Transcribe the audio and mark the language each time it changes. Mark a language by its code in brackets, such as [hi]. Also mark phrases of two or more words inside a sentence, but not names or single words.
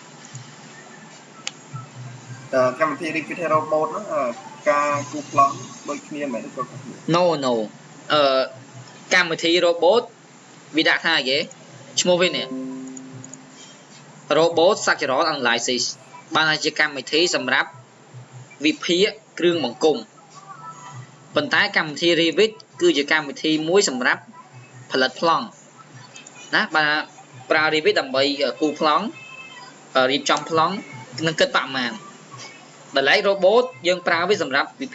[km] វិធី Revit robot ហ្នឹងការគូប្លង់ដូចគ្នាមែនទេ No កម្មវិធី robot វាដាក់ថាគេឈ្មោះវានេះ robot structural analysis បានជាកម្មវិធីសម្រាប់វិភាគគ្រឿងបង្គុំប៉ុន្តែកម្មវិធី Revit គឺជាកម្មវិធីមួយសម្រាប់ផលិត ប្លង់ណាបាទប្រើ Revit ដើម្បីគូប្លង់រៀបចំប្លង់និងគិតបរិមាណដល់ឡែក robot យើងប្រើវាសម្រាប់វិ